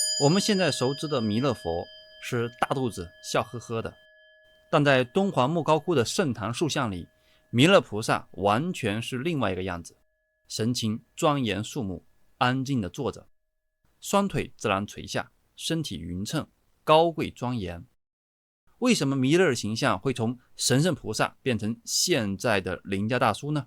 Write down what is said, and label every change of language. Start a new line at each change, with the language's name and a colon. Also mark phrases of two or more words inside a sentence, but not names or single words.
Chinese: 我們現在熟知的彌勒佛是大肚子笑呵呵的，但在敦煌莫高窟的聖堂塑像裡，彌勒菩薩完全是另外一個樣子，神情莊嚴肅穆，安靜地坐着，雙腿自然垂下，身體匀稱，高貴莊嚴。為什麼彌勒的形象會從神聖菩薩變成現在的鄰家大叔呢？